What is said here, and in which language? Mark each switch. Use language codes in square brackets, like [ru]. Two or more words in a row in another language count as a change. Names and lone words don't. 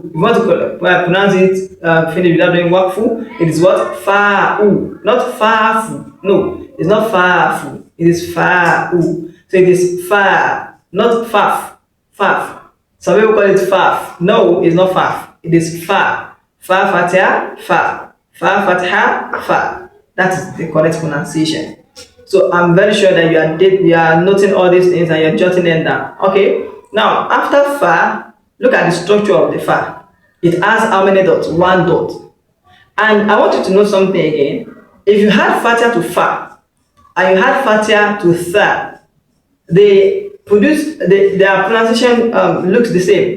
[en] If you want to pronounce it finish without doing wakfu, it is what? Fa-u. Not fa-fu. No, it's not fa-fu. It is fa-u. So it is fa, not faf. Faf. Some people call it faf. No, it's not faf. It is fa. Fa fatha, fa. Fa fatha, fa. That is the correct pronunciation. So I'm very sure that you are noting all these things and you're jotting them down. Okay. Now after fa, look at the structure of the fa. It has how many dots? 1 dot. And I want you to know something again. If you had fatia to fa and you had fatia to tha, their pronunciation looks the same.